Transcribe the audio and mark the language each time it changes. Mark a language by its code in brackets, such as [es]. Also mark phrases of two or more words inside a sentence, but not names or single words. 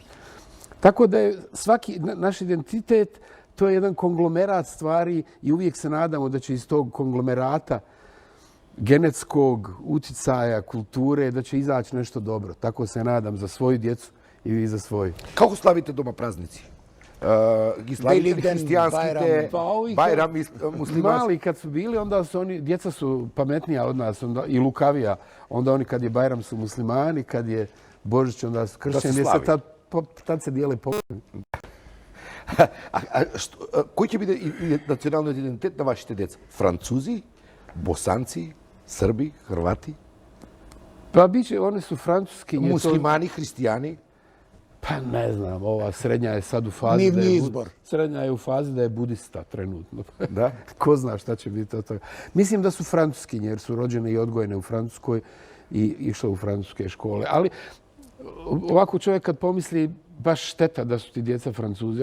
[bs] Tako da je svaki naš identitet, to je jedan konglomerat stvari i uvijek se nadamo da će iz tog konglomerata genetskog utjecaja, kulture, da će izaći nešto dobro. Tako se nadam za svoju djecu i vi za svoju. [mk] Како славите дома празници? Ги славите ли Великден, христијанските, Бајрам и муслимански? [bs] Mali kad su bili, onda su oni, djeca su pametnija od nas onda, i lukavija. Onda oni kad je Bajram su muslimani, kad je Božić onda su kršćani. slavi. Tad se dijele pokloni. [mk] Кој ќе биде националниот идентитет на вашите деца? Французи, босанци, срби, хрвати, [bs] Pa biće, one su francuski. [mk] муслимани, христијани? [bs] Pa ne znam, ova srednja je sad u fazi [mk] Nivni [bs] da je... [mk] izbor. [bs] Srednja je u fazi da je budista trenutno. Da. Ko zna šta će biti od toga. Mislim da su francuskinje jer su rođene i odgojene u Francuskoj i išle u francuske škole. Ali ovako čovjek kad pomisli, baš šteta da su ti djeca Francuzi.